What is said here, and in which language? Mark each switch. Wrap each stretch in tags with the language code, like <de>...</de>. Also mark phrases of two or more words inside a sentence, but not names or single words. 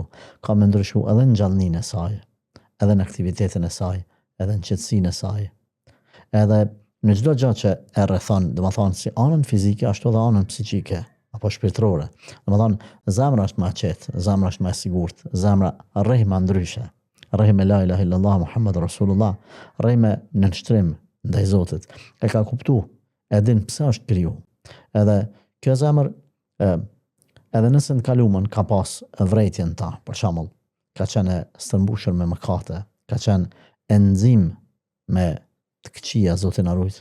<sq>Ka më ndryshu edhe në gjallëninë e saj, edhe në aktivitetin e saj, edhe në qetësinë e saj. Edhe në çdo gjë që e rrethon, domethënë si anën fizike ashtu edhe anën psiqike apo shpirtërore. Domethënë zemra është më e qetë, zemra është më e sigurt, zemra rreh më ndryshe. Rreh me</sq> <ar>لا إله إلا الله محمد رسول الله,</ar> <sq>rreh me nënshtrim ndaj Zotit. E ka kuptu, e din pse është kriju. Edhe kjo zemër edhe nëse në kalumën ka pas vrejtjen ta, për shembull, ka qenë stërmbushur me mëkate, ka qenë enzim me të këqija, Zoti na ruaj.</sq>